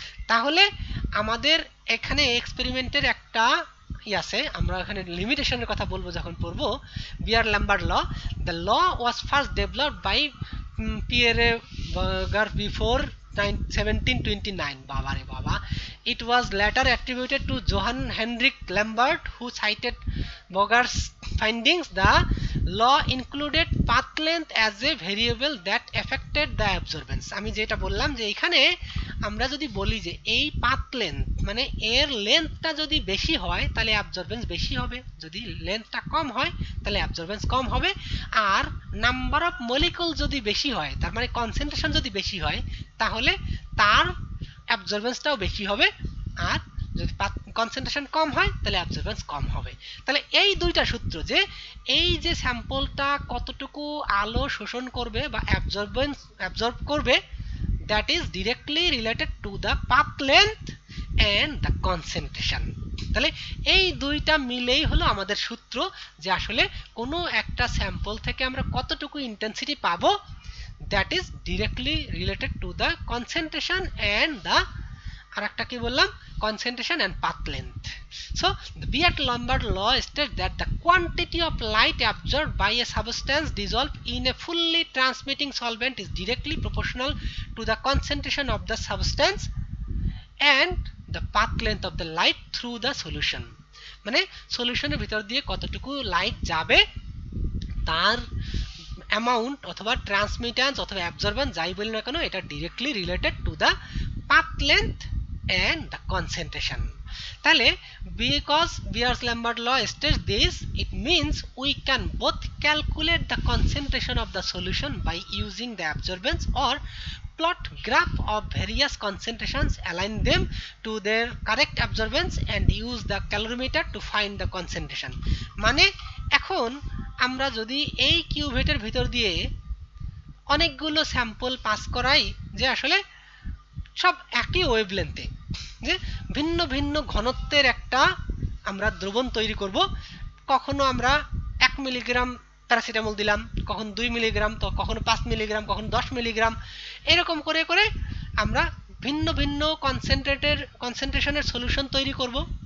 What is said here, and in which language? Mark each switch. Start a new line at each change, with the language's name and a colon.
Bangla: তাহলে আমাদের এখানে এক্সপেরিমেন্টের একটা আছে, আমরা এখানে লিমিটেশনের কথা বলবো যখন পড়বো,
English: Beer Lambert law, the law was first developed by Pierre Bouguer before 1729,
Bangla: বাবা রে বাবা,
English: it was later attributed to Johann Heinrich Lambert who cited Bogar's findings. The law included path length as a variable that affected the absorbance.
Bangla: আমি যেটা বললাম যে এখানে আমরা যদি বলি যে এই পাথ লেন্থ মানে এর লেন্থটা যদি বেশি হয় তাহলে অ্যাবজর্বেন্স বেশি হবে, যদি লেন্থটা কম হয় তাহলে অ্যাবজর্বেন্স কম হবে, আর নাম্বার অফ মলিকুল যদি বেশি হয় তার মানে কনসেন্ট্রেশন যদি বেশি হয় তাহলে তার অ্যাবজর্বেন্সটাও বেশি হবে, আর যদি কনসেন্ট্রেশন কম হয় তাহলে অ্যাবজর্বেন্স কম হবে। তাহলে এই দুইটা সূত্র, যে এই যে স্যাম্পলটা কতটুকু আলো শোষণ করবে বা অ্যাবজর্ব করবে,
English: that is directly related to the path length and the concentration.
Bangla: তাহলে এই দুইটা মিলেই হলো আমাদের সূত্র যে আসলে কোনো একটা স্যাম্পল থেকে আমরা কতটুকু ইন্টেন্সিটি পাবো,
English: that is directly related to the concentration and the
Bangla: আরেকটা কি বললাম,
English: concentration and path length. So the Beer-Lambert law states that the quantity of light absorbed by a substance dissolved in a fully transmitting solvent is directly proportional to the concentration of the substance and the path length of the light through the solution.
Bangla: মানে সলিউশনের ভিতর দিয়ে কতটুকু light যাবে তার amount অথবা ট্রান্সমিটেন্স অথবা absorbance যাই বলি না কেন এটা
English: Directly related to the path length and the concentration. তাহলে because Beer-Lambert law states this, it means we can both calculate the concentration of the solution by using the absorbance or plot graph of various concentrations, align them to their correct absorbance and use the calorimeter to find the concentration।
Bangla: মানে এখন আমরা যদি এই কিউভেটের ভিতর দিয়ে অনেকগুলো sample pass করাই যে আসলে সব একই ওয়েভলেন্থে, যে ভিন্ন ভিন্ন ঘনত্বের একটা আমরা দ্রবণ তৈরি করব, কখনো আমরা 1 মিলিগ্রাম প্যারাসিটামল দিলাম, কখন 2 মিলিগ্রাম, তো কখনো 5 মিলিগ্রাম, কখনো 10 মিলিগ্রাম, এরকম করে করে আমরা ভিন্ন ভিন্ন কনসেন্ট্রেশনের সলিউশন তৈরি করব।